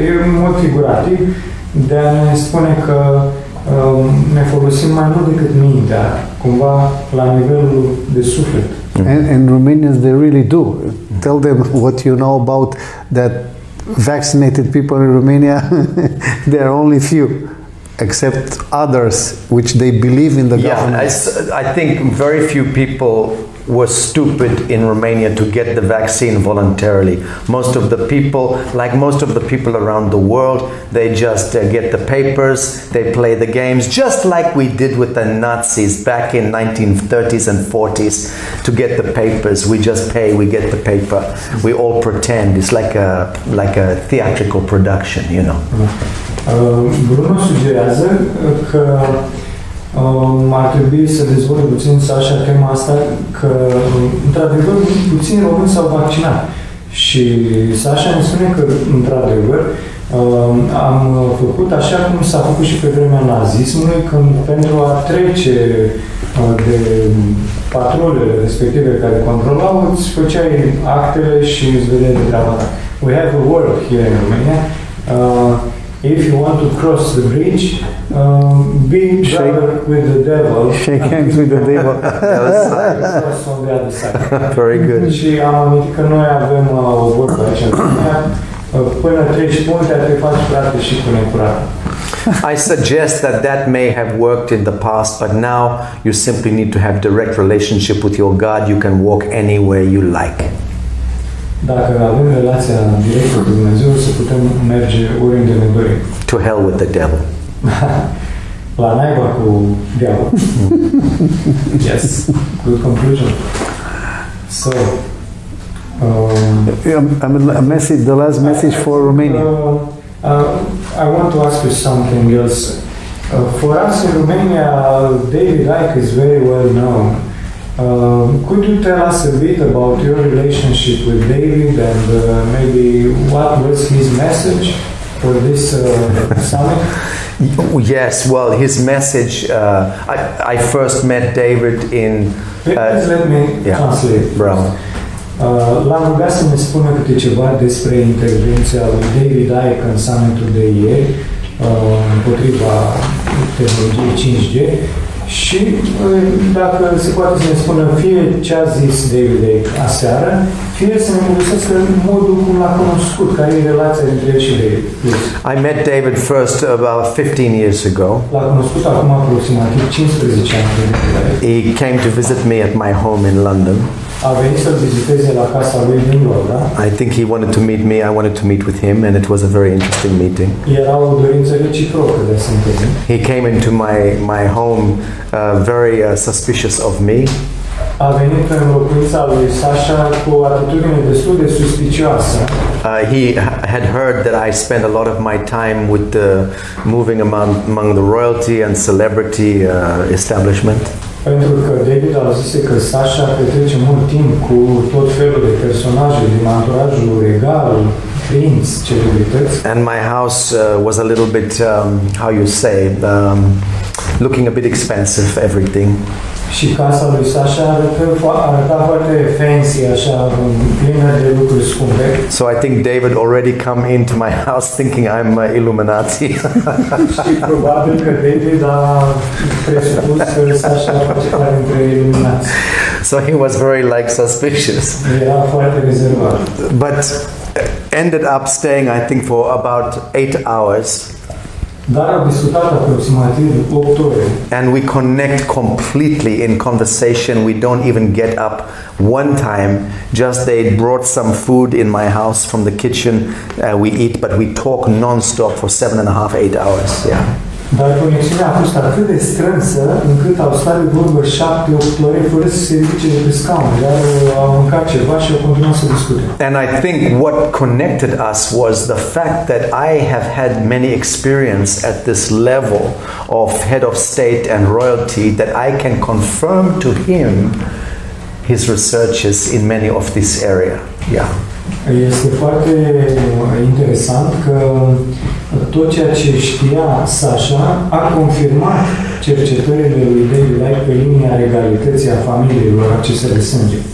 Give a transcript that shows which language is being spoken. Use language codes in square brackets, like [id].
[ro] E un mod figurativ de a ne spune că ne folosim mai mult decât mintea, cumva la nivelul de suflet. [en] And Romanians, they really do. Tell them what you know about that vaccinated people in Romania. There are only few. accept others which they believe in the government. I think very few people were stupid in Romania to get the vaccine voluntarily. Most of the people, like most of the people around the world, they just get the papers, they play the games, just like we did with the Nazis back in 1930s and 40s to get the papers. We just pay, we get the paper. We all pretend. It's like a theatrical production, you know. [ro] Bruno sugerează că ar trebui să dezvolte puțin Sacha tema asta, că într-adevăr puțini români s-au vaccinat. Și Sacha ne spune că într-adevăr am făcut așa cum s-a făcut și pe vremea nazismului, când pentru a trece de patrulele respective care controlau, îți făceai actele și îți vedeai de treaba ta. [en] We have a word here in Romania. If you want to cross the bridge, be brother with the devil. Shake hands with the devil. Cross on the other side. Very good. [ro] Și am amintit că noi avem o vorbă aici în România, până treci puntea, te faci frate și cu necurată. [en] I suggest that may have worked in the past, but now you simply need to have direct relationship with your God. You can walk anywhere you like. [ro] Dacă avem relația directă cu Dumnezeu, să putem merge oriunde ne dorim. [en] To hell with the devil. [ro] La naiba cu diavolul. [en] Yes, good conclusion. So, a message, the last message for Romania. I want to ask you something else. For us in Romania, David Icke is very well known. Could you tell us a bit about your relationship with David and maybe what was his message for this summit? Yes, well, his message, I first met David in... Please let me translate. Bravo. [ro] L-am rugat să ne spună câte ceva despre intervenția lui David Icke în summitul de ieri împotriva tehnologiei 5G și dacă se poate să ne spună fie ce a zis David Icke aseară, fie să ne povestească modul cum l-a cunoscut, care e relația dintre el și David. [en] I met David first about 15 years ago. [ro] L-a cunoscut acum aproximativ 15 ani. [en] He came to visit me at my home in London. [ro] A venit să-l viziteze la casa lui din Londra. [en] I think he wanted to meet me, I wanted to meet with him, and it was a very interesting meeting. [ro] Era o dorință reciprocă de a se întâlni. [en] He came into my home very suspicious of me. [ro] A venit în locuința lui Sacha cu o atitudine destul de suspicioasă. [en] He had heard that I spent a lot of my time with moving among the royalty and celebrity establishment. [ro] Pentru că David a zis că Sacha petrece mult timp cu tot felul de personaje din anturajul regal, prinți, celebrități. [en] And my house was a little bit, how you say, looking a bit expensive, everything. [ro] Și casa lui Sacha arăta foarte fancy, așa, plină de lucruri scumpe. [en] So I think David already come into my house thinking I'm Illuminati. [ro] Și probabil că David a presupus că Sacha face parte dintre iluminați. [en] So he was very like suspicious. [ro] Era foarte rezervat. [en] But ended up staying, I think, for about 8 hours. [ro] Dar au discutat aproximativ 8 ore. [en] And we connect completely in conversation. We don't even get up one time. Just they brought some food in my house from the kitchen. We eat, but we talk non-stop for 7.5, 8 hours. Yeah. [ro] Dar conexiunea a fost atât de strânsă încât au stat de vorbă 7-8 ore fără să se ridice de pe scaun. Dar au mâncat ceva și au continuat să discute. [en] And I think what connected us was the fact that I have had many experience at this level of head of state and royalty that I can confirm to him his researches in many of this area. Yeah. [ro] Este foarte interesant că tot ceea ce știa Sacha a confirmat cercetările lui David Icke pe linia regalității a familiilor acestea de sânge.